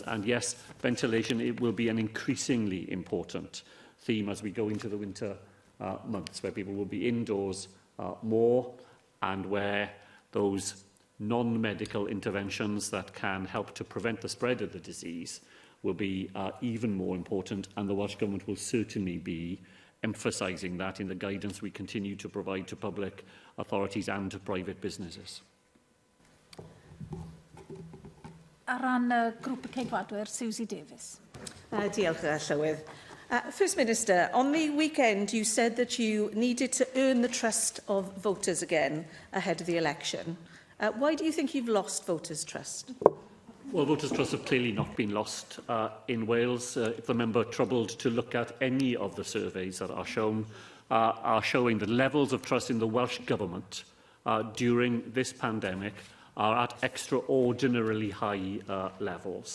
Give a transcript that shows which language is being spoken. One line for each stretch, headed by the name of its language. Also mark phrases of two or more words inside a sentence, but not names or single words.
English: And yes, ventilation, it will be an increasingly important theme as we go into the winter months, where people will be indoors more and where those non-medical interventions that can help to prevent the spread of the disease will be even more important, and the Welsh Government will certainly be emphasising that in the guidance we continue to provide to public authorities and to private businesses.
Welsh: Ar ran grŵp y ceidwadwyr, Susie Davies. Diolch, Llywydd.
English: First Minister, on the weekend you said that you needed to earn the trust of voters again ahead of the election. Why do you think you've lost voters' trust? Well, voters' trust have clearly not been lost in Wales. If the member troubled to look at any of the surveys that are showing the levels of trust in the Welsh Government during this pandemic are at extraordinarily high levels.